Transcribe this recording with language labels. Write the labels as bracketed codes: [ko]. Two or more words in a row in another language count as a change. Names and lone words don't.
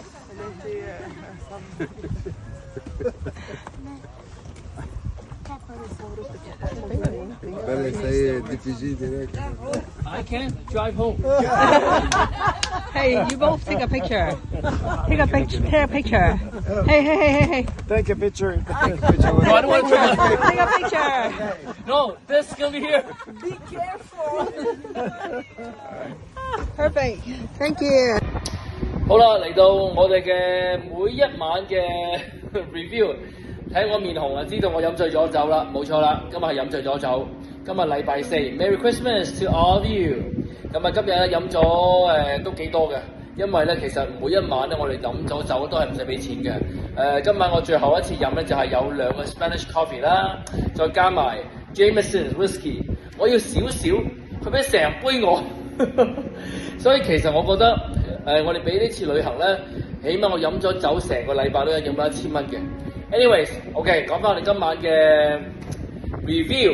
[en] بلا سيد دي بي جي direct. I can't drive home. Hey, you both take a picture. Take a picture. Hey. Take a picture. Take a picture. No, I don't want to take Take a picture. No, this is gonna be here. Be careful. Perfect. Thank you. [yue] 好啦，嚟到我哋嘅每一晚嘅 review， 睇我面紅啊，知道我飲醉咗酒啦，冇錯啦，今日係飲醉咗酒。今日禮拜四 ， [en] Merry Christmas to all of you。 [yue] 咁啊，今日咧飲咗都幾多嘅，因為咧其實每一晚咧我哋飲咗酒都係唔使俾錢嘅。今晚我最後一次飲咧就係有2個 [en] Spanish coffee [yue] 啦，再加埋 Jameson whisky， 我要少少，佢俾成杯我，所以其實我覺得我哋俾呢次旅行咧，起碼我飲咗酒成個禮拜都有飲到1000蚊嘅。 [en] Anyways，OK， [yue] 講翻我哋今晚嘅 review。